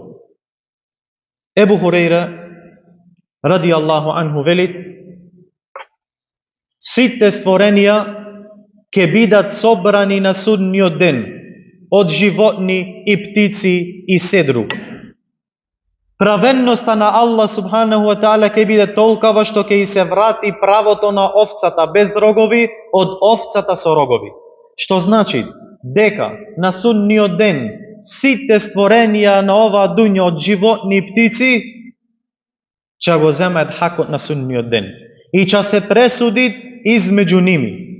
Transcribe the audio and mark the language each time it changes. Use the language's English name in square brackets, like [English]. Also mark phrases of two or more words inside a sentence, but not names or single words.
[Macedonian] Ебу Хурейра [Arabic] رضي الله عنه [Macedonian] велит, сите створенија ќе бидат собрани на судниот ден, од животни и птици и се друго. Праведноста на Аллах [Arabic] سبحانه وتعالى [Macedonian] ќе биде толкова што ќе и се врати правото на овцата без рогови од овцата со рогови. Што значи дека на судниот ден сите створенија на оваа дуња од животни и птици ќе го земаат хакот на судниот ден и ќе се пресуди измеѓу ними.